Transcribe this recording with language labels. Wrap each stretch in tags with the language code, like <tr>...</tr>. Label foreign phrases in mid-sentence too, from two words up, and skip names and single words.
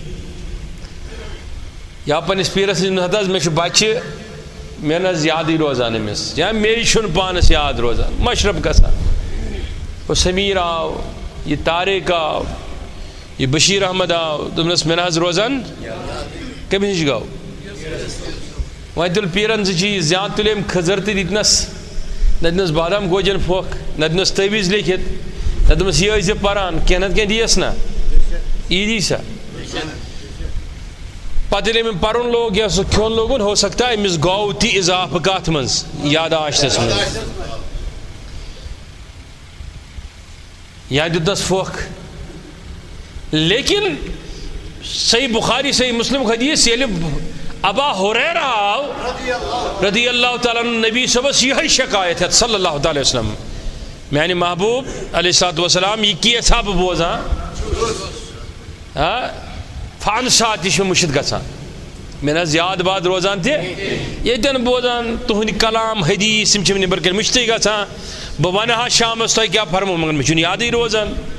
<ks>یا پننس پیرس نش ہت حظ مےٚ چھُ بچہِ مےٚ نہٕ حظ یادٕے روزان أمِس یا مے چھُنہٕ پانس یاد روزان مشرف گژھان ہُہ سمیٖر آو یہِ طارق آو یہِ بشیٖر احمد آو دوٚپنس مےٚ نہٕ حظ روزان کٔمِس نِش گوٚو وۄنۍ تُل پیٖرن زٕ چیٖز یا تُلۍ أمۍ کھٔزٕر تہٕ دِتنس نہ دِتنس بادام گوجن پھۄکھ نہ دِتنس تٲویٖز لیکھِتھ نہ دوٚپمس یہِ ٲسۍ زِ پران کینٛہہ نتہٕ کینٛہہ دِیَس نا یی دی سا پتہٕ ییٚلہِ أمۍ پرُن لوگ یا سُہ کھیوٚن لوگُن</ks> <ur>ہو سکتا ہے</ur> <ks>أمِس گوٚو تہِ اضافہٕ کتھ منٛز یاداشتس منٛز یا دیُتنس پھۄکھ لیکن صحیح بخاری صحیح مسلم حدیث ییٚلہِ ابا ہریرہ آو</ks> <ar>رضی اللہ تعالیٰ عنہ</ar> <ks>نبی صبس</ks> <ur>یہی شکایت ہے</ur> <ar>صلی اللہ تعالی وسلم</ar> <ks>میانہِ محبوب</ks> <ar>علیہ الصلوۃ والسلام</ar> <ks>یہ کیٛاہ بہٕ بوزان فن ساتہٕ تہِ چھُ مُشِد گژھان مےٚ نہ حظ یاد باد روزان تہِ ییٚتٮ۪ن بوزان تُہٕنٛدۍ کلام حدیث یِم چھِ نٮ۪بر کَنۍ مٔشتٕے گژھان بہٕ وَنہٕ ہا شامس تۄہہِ کیٛاہ فرمو مگر مےٚ چھُنہٕ یادٕے روزان</ks>